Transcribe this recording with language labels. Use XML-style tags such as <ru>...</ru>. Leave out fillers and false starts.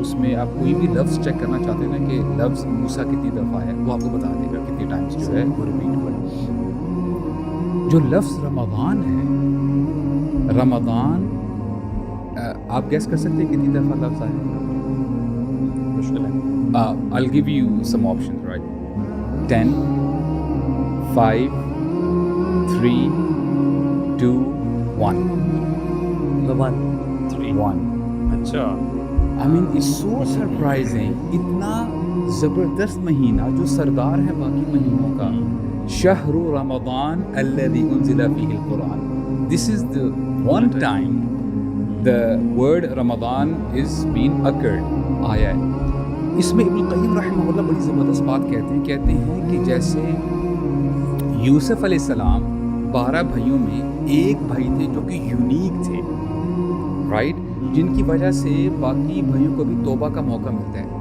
<ur>اس میں آپ کوئی بھی لفظ چیک کرنا چاہتے ہیں نا کہ لفظ موسیٰ کتنی دفعہ ہے, وہ آپ کو بتا دے گا کتنی ٹائمز جو ہے وہ ریپیٹ ہوا ہے. جو لفظ رمضان ہے, رمضان آپ گیس کر سکتے ہیں کتنی دفعہ لفظ آیا ہے؟ مشکل ہے.</ur> <en>I'll give you some options, right? 10, 5, 3, 2, 1.</en> <ur>رمضان</ur> <en>1.</en> <ur>اچھا.</ur> <en>I mean, it's so surprising.</en> <ur>اتنا زبردست مہینہ جو سردار ہے باقی مہینوں کا.</ur> <ar>شہر رمضان الذي انزل فيه القرآن.</ar> <en>This is the one time the word Ramadan is being occurred.</en> <ur>آیا ہے. اس میں ابن القیم رحمہ اللہ بڑی زبردست بات کہتے ہیں کہ جیسے یوسف علیہ السلام 12 بھائیوں میں ایک بھائی تھے جو کہ یونیک تھے, رائٹ, جن کی وجہ سے باقی بھائیوں کو بھی توبہ کا موقع ملتا ہے.</ur>